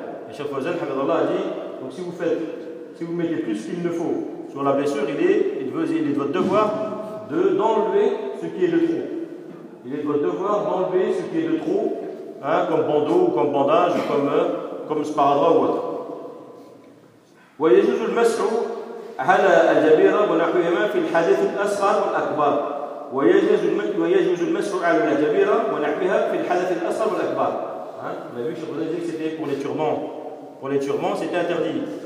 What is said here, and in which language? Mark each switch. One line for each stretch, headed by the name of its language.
French: Et Cheikh Fawzan, Hafidhahullah, a dit, donc si vous faites. Si vous mettez plus qu'il ne faut sur la blessure, il est de votre devoir d'enlever ce qui est de trop. Il est de votre devoir d'enlever ce qui est de trop, hein, comme bandeau ou comme bandage ou comme sparadrap ou autre.
Arabic: ويجوز المسح على الجبيرة ونحوهما في الحدث الأصغر والأكبر. ويجوز المسح على الجبيرة ونحوها في الحدث الأصغر والأكبر.
French: On a vu que c'était pour les turbans. Pour les turbans, c'était interdit.